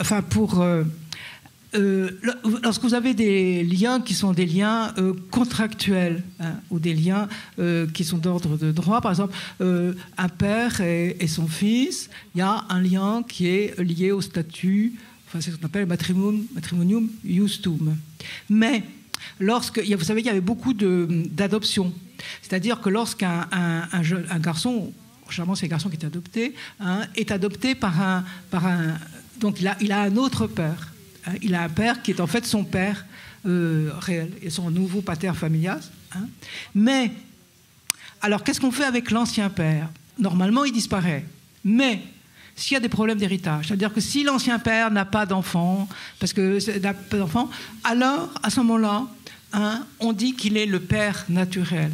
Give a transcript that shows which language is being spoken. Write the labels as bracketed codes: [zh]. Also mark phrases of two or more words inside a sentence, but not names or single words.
[fr] Enfin, pour... lorsque vous avez des liens qui sont des liens contractuels, hein, ou des liens qui sont d'ordre de droit, par exemple un père et son fils, il y a un lien qui est lié au statut, c'est ce qu'on appelle [la] matrimonium iustum. [fr] Mais vous savez qu'il y avait beaucoup d'adoptions, c'est-à-dire que lorsqu'un garçon, généralement c'est un garçon qui est adopté, hein, est adopté par un donc il a un autre père. Il a un père qui est en fait son père réel et son nouveau [la] pater familias. [fr] Hein. Mais, alors qu'est-ce qu'on fait avec l'ancien père? Normalement, il disparaît. Mais, s'il y a des problèmes d'héritage, c'est-à-dire que si l'ancien père n'a pas d'enfant, alors, à ce moment-là, hein, on dit qu'il est le père naturel.